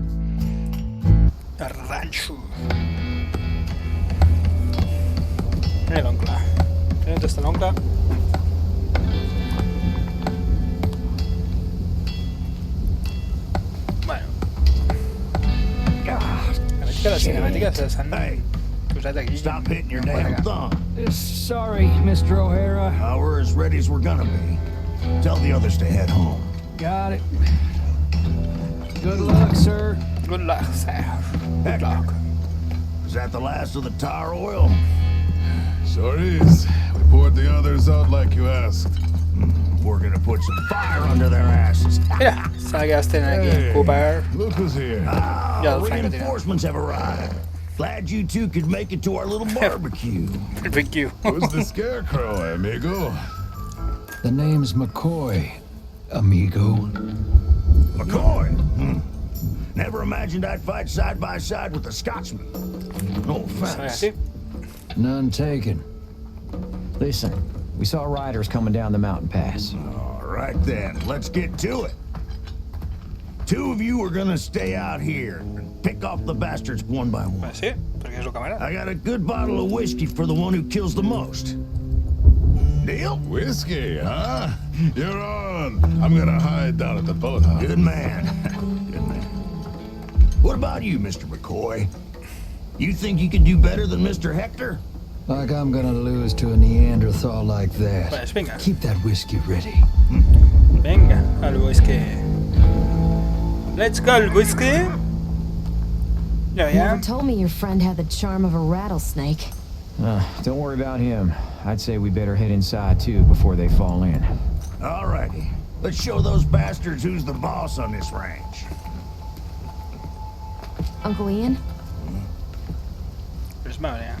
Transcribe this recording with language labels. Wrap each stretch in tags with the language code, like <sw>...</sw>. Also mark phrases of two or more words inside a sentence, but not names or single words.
<ca>El ranxo. Mira l'oncle. On està l'oncle? Bueno. Veig que les cinemàtiques s'han posat aquí.</ca> <en>Stop hitting your damn thumb. Sorry, Mr. O'Hara. We're as ready as we're gonna be. Tell the others to head home. Got it. Good luck, sir. Good luck, sir. Good luck. Is that the last of the tar oil? Sure is. We poured the others out like you asked. We're gonna put some fire under their asses.</en> <ca>Mira, s'ha quedat tenen aquí.</ca> <en>Cooper. Look who's here. Reinforcements have arrived. Glad you two could make it to our little barbecue. Barbecue. Who's the scarecrow, amigo? The name's McCoy, amigo. McCoy? Never imagined I'd fight side by side with a Scotsman. No offense. None taken. Listen, we saw riders coming down the mountain pass. All right then, let's get to it. Two of you are gonna stay out here and pick off the bastards one by one.</en> <ca>Sí, perquè és el càmera.</ca> <en>I got a good bottle of whiskey for the one who kills the most. Deal? Whiskey, huh? You're on. I'm gonna hide down at the boathouse. Good man. Good man. What about you, Mr. McCoy? You think you can do better than Mr. Hector? Like I'm gonna lose to a Neanderthal like that.</en> <ca>Pues vinga.</ca> <en>Keep that whiskey ready.</en> <ca>Vinga, el whisky.</ca> <en>Let's go,</en> <ca>el whisky. No,</ca> <en>yeah. Never told me your friend had the charm of a rattlesnake. Don't worry about him. I'd say we better head inside too before they fall in. Alrighty. Let's show those bastards who's the boss on this ranch. Uncle Ian? There's more, yeah.</en>